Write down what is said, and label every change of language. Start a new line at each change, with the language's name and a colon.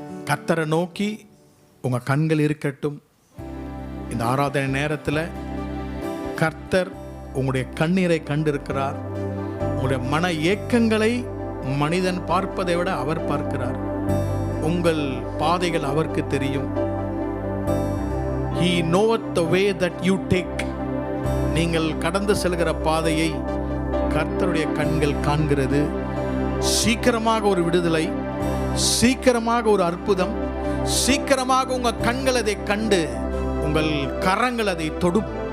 Tamil: கர்த்தரை நோக்கி உங்கள் கண்கள் இருக்கட்டும். இந்த ஆராதனை நேரத்தில் கர்த்தர் உங்களுடைய கண்ணீரை கண்டிருக்கிறார். உங்களுடைய மன ஏக்கங்களை மனிதன் பார்ப்பதை விட அவர் பார்க்கிறார். உங்கள் பாதைகள் அவருக்கு தெரியும்.
English: He knoweth the way that you take.
Tamil: நீங்கள் கடந்து செல்கிற பாதையை கர்த்தருடைய கண்கள் காண்கிறது. சீக்கிரமாக ஒரு விடுதலை, சீக்கிரமாக ஒரு அற்புதம், சீக்கிரமாக உங்கள் கண்கள் அதை கண்டு உங்கள் கரங்கள் அதை தொடும்.